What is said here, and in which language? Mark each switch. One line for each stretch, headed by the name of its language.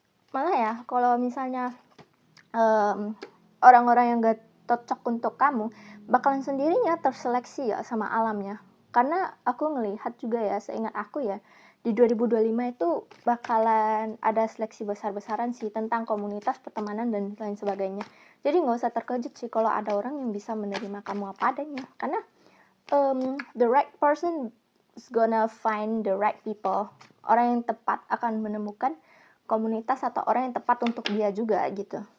Indonesian: Malah ya, kalau misalnya orang-orang yang gak cocok untuk kamu, bakalan sendirinya terseleksi ya sama alamnya. Karena aku ngelihat juga ya, seingat aku ya, di 2025 itu bakalan ada seleksi besar-besaran sih tentang komunitas, pertemanan, dan lain sebagainya. Jadi nggak usah terkejut sih kalau ada orang yang bisa menerima kamu apa adanya. Karena
English: the right person is gonna find the right people.
Indonesian: Orang yang tepat akan menemukan komunitas atau orang yang tepat untuk dia juga gitu.